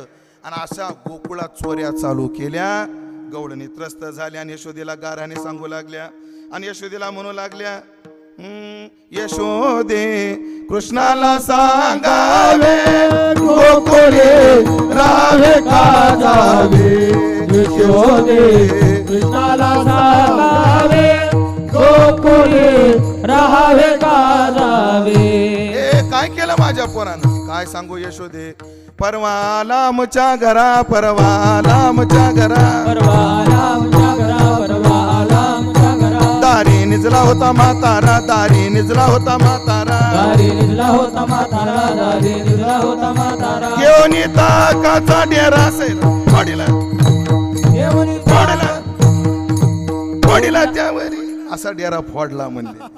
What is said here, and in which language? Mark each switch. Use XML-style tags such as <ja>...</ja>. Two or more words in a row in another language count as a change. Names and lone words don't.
<mr>आणि अशा गोकुळात चोऱ्या चालू केल्या. गवळणी त्रस्त झाल्या आणि यशोदेला गाराने सांगू लागल्या आणि यशोदेला म्हणू लागल्या, यशोदे कृष्णाला सांगावे, गोकुळे राहे का जावे. यशोदे कृष्णाला सांगावे, गोकुळे राहावे का जावे. काय केलं माझ्या पोरानं? काय सांगू यशोदे? परवाला आमच्या घरा, परवाला आमच्या घरा, परवाला आमच्या घरा, परवाला आमच्या घरा. दारी निजला होता म्हातारा, दारी निजला होता म्हातारा, दारी निजला होता म्हातारा, दारी निजला होता म्हातारा. घेऊन ताकाचा डेरा असेल पडीला, पडला पडीला त्यावरी असा डेरा फोडला म्हणले.</mr>